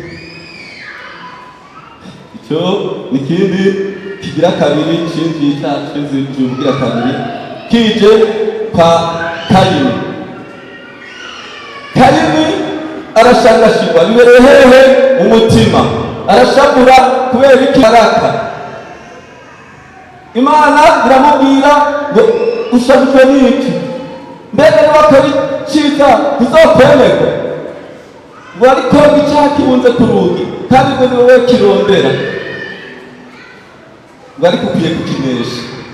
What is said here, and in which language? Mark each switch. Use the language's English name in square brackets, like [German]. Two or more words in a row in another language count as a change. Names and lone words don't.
[Rundi] Icyo ni ikindi kigira kabiri cinjiye cyacu kigira kabiri kije kwa Kayini. Kayini arashangashirwa bibereye hehe mu mutima, arashakura kubera ikibaraka. Imana iramubwira ngo ushabujwe n'iki? Mbega n'abakora icyiza ntizokwemerwa? Ngo ariko icyaha kibunze ku rugi kandi ngo ni wowe kirondera, ngo ariko ukwiye kukinesha.